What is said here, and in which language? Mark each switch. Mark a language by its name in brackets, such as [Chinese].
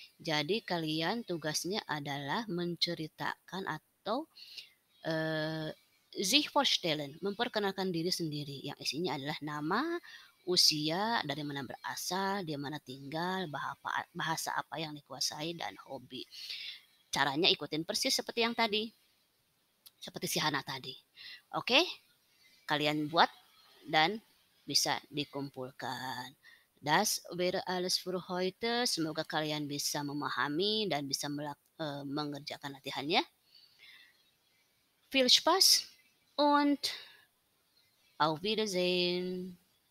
[Indonesian] Jadi kalian tugasnya adalah menceritakan atau sich vorstellen, memperkenalkan diri sendiri yang isinya adalah nama, usia, dari mana berasal, di mana tinggal, bahasa apa yang dikuasai, dan hobi. Caranya ikutin persis seperti yang tadi, seperti si Hana tadi. Oke, kalian buat dan bisa dikumpulkan. [German] Das wäre alles für heute. [Indonesian] Semoga kalian bisa memahami dan bisa mengerjakan latihannya. [German] Viel Spaß und auf Wiedersehen.